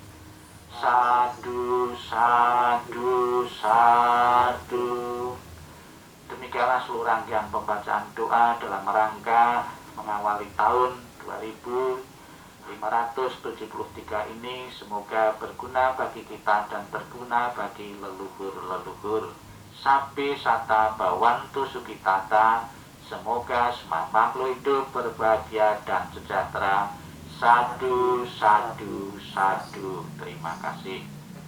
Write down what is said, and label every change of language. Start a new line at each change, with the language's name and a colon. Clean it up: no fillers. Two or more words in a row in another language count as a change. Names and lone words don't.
Pali: Sadu, sadu, sadu.
Indonesian: Demikianlah seluruh rangkaian pembacaan doa dalam rangka mengawali tahun 2573 ini. Semoga berguna bagi kita dan berguna bagi leluhur-leluhur.
Pali: Sabe sata bawantu sukitata.
Indonesian: Semoga semua makhluk hidup berbahagia dan sejahtera.
Pali: Sadu, sadu, sadu.
Indonesian: Terima kasih.